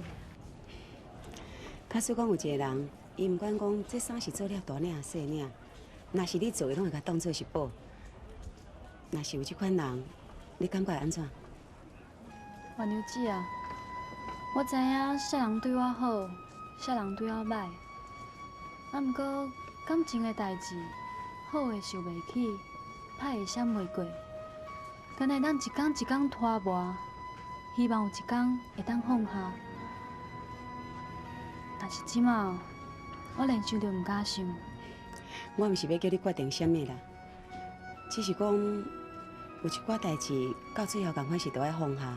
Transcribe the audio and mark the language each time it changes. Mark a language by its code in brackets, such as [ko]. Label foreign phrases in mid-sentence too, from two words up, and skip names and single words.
[nan] 假使讲有一个人，伊毋管讲这衫是做了大领细领，若是你做，伊拢会甲当做是宝。若是有这款人，你感觉会安怎？王牛姐啊，我知影啥人对我好，啥人对我歹。啊，毋过感情的代志，好的受袂起，歹的闪袂过。敢会当一天一天拖磨，希望有一天会当放下。但是即马，我连想都毋敢想。我毋是要叫你决定啥物啦，只是讲有一寡代志到最后，共款是都要放下。